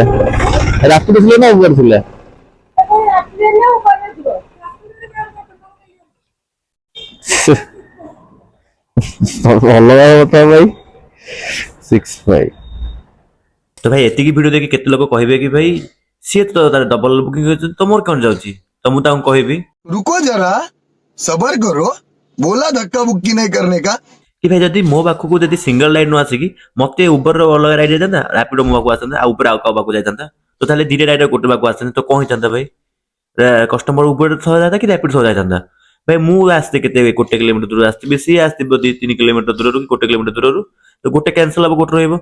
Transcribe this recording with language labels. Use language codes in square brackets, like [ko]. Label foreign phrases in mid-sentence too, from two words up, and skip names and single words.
[or] ରାପିଡୋ ଥିଲା ନା ଉବର ଥିଲା? ଭଲ କଥା ଭାଇ। 65 ତ ଭାଇ ଏତିକି ଭିଡିଓ ଦେଖି କେତେ ଲୋକ କହିବେ କି ଭାଇ ସିଏ ତ ତାର ଡବଲ ବୁକିଂ କରିଛନ୍ତି, ତ ମୋର କଣ ଯାଉଛି? ତ ମୁଁ ତାଙ୍କୁ କହିବି [hi] रुको जरा सबर करो बोला धक्का बुक्की नहीं करने का। [or] କି ଭାଇ ଯଦି ମୋ ପାଖକୁ ଯଦି ସିଙ୍ଗଲ ରାଇଡ୍ ନ ଆସିକି ମତେ ଉବର ଅଲଗା ରାଇଡ୍ ଯାଇଥାନ୍ତା, ରାପିଡୋ ମୋ ପାଖକୁ ଆସିଥାନ୍ତା, ଆଉ ଉପରେ ଆଉ କାହା ପାଖକୁ ଯାଇଥାନ୍ତା, ତ ତାହେଲେ ଦିଟା ରାଇଡ୍ ଗୋଟେ ପାଖକୁ ଆସିଥାନ୍ତା, ତ କଣ ହେଇଥାନ୍ତା ଭାଇ? କଷ୍ଟମର ଉବର ସହ ଯାଇଥାନ୍ତା କି ରାପିଡୋ ସହ ଯାଇଥାନ୍ତା? ଭାଇ ମୁଁ ଆସିଛି କେତେ 1 କିଲୋମିଟର ଦୂରରୁ ଆସିଥିବି, ସିଏ ଆସିଥିବ 2-3 କିଲୋମିଟର ଦୂରରୁ କି 1 କିଲୋମିଟର ଦୂରରୁ, ତ ଗୋଟେ କ୍ୟାନସଲ ହବ, ଗୋଟେ ରହିବ।